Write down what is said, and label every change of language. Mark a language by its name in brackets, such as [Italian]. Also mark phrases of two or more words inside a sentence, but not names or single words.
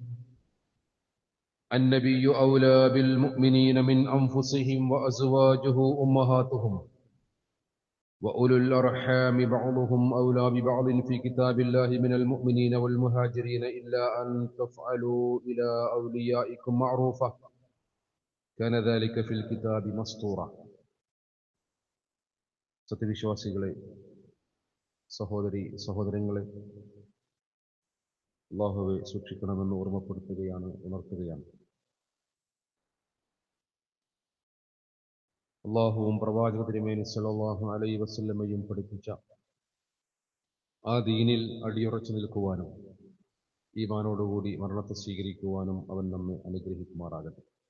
[Arabic] النبي أولى بالمؤمنين من أنفسهم وأزواجه أمهاتهم وأولو الأرحام بعضهم أولى ببعض في كتاب الله من المؤمنين والمهاجرين إلا أن تفعلوا إلى أوليائكم معروفا كان ذلك في الكتاب مسطورا. [Malayalam] സത്യവിശ്വാസികളെ, സഹോദരങ്ങളെ, അല്ലാഹുവെ സൂക്ഷിക്കണമെന്ന് ഓർമ്മപ്പെടുത്തുകയാണ്, ഉണർത്തുകയാണ്. അല്ലാഹുവും പ്രവാചക തിരുമേനി [Arabic] صلى الله عليه وسلم [Malayalam] പഠിപ്പിച്ച ആ ദീനിൽ അടിയുറച്ചു നിൽക്കുവാനും ഈമാനോടുകൂടി മരണത്തെ സ്വീകരിക്കുവാനും അവൻ നമ്മെ അനുഗ്രഹിക്കുമാറാകട്ടെ.